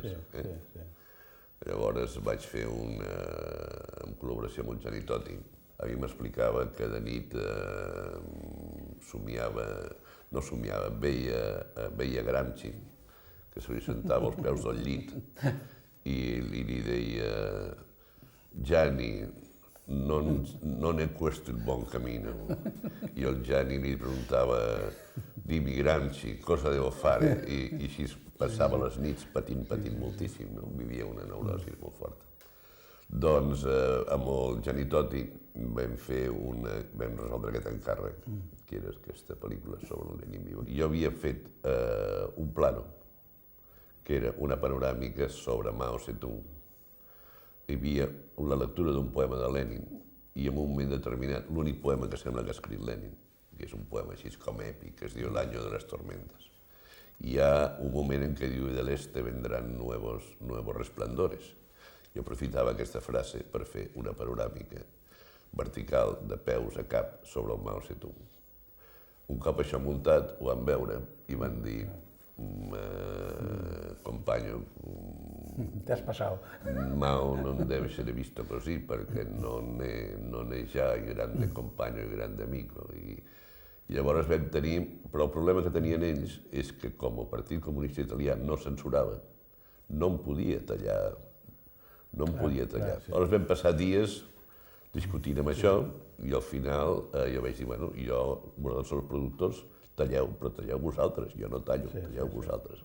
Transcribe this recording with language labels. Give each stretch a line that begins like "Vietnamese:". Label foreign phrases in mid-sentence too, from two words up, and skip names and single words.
Catalan: Llavors vaig fer en col·laboració amb un Gianni Totti. A mi m'explicava que de nit veia Gramsci, que se li sentava als peus del llit i li deia Gianni,
Italian: non è questo il buon cammino.
Catalan: I el Gianni li preguntava
Italian: dimmi Gramsci, cosa devo fare?
Catalan: I així passava les nits patint moltíssim, vivia una neurosi molt forta. Doncs amb el Gianni Totti vam resoldre aquest encàrrec, que era aquesta pel·lícula sobre el Lenin viu. Jo havia fet un plano, que era una panoràmica sobre Mao Zedong. Hi havia la lectura d'un poema de Lenin i en un moment determinat l'únic poema que sembla que ha escrit Lenin, que és un poema així com èpic, que es diu L'Año de les Tormentas. Hi ha un moment en què diu
Spanish: del este vendrán nuevos resplandores.
Catalan: Jo aprofitava aquesta frase per fer una panoràmica vertical de peus a cap sobre el Mao Zedong. Un cop això muntat, ho van veure i van dir compaño,
Spanish: te has pasado.
Italian: Mao non debe ser visto così perché non è già il grande compagno, il grande amico.
Catalan: I llavors vam tenir, però el problema que tenien ells és que com el Partit Comunista Italià no censurava, no em podia tallar, Llavors vam passar dies discutint amb això i al final jo vaig dir, bueno, jo, vosaltres sou els productors, talleu, però talleu vosaltres, jo no tallo, talleu vosaltres.